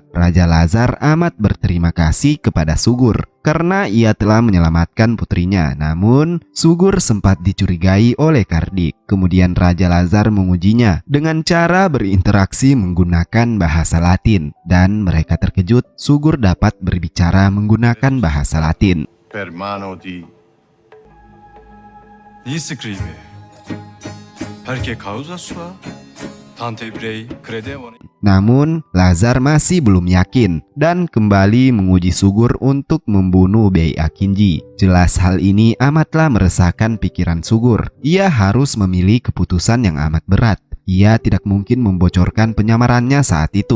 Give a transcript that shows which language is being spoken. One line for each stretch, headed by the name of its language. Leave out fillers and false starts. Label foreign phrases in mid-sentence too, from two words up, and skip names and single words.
Indonesian: Raja Lazar amat berterima kasih kepada Sugur karena ia telah menyelamatkan putrinya. Namun, Sugur sempat dicurigai oleh Kardik. Kemudian Raja Lazar mengujinya dengan cara berinteraksi menggunakan bahasa Latin. Dan mereka terkejut, Sugur dapat berbicara menggunakan bahasa Latin.
Italian: Per mano di... Gli scrive. Perché causa sua?
Indonesian: Namun, Lazar masih belum yakin dan kembali menguji Sugur untuk membunuh Bey Akinji. Jelas hal ini amatlah meresahkan pikiran Sugur. Ia harus memilih keputusan yang amat berat. Ia tidak mungkin membocorkan penyamarannya saat itu.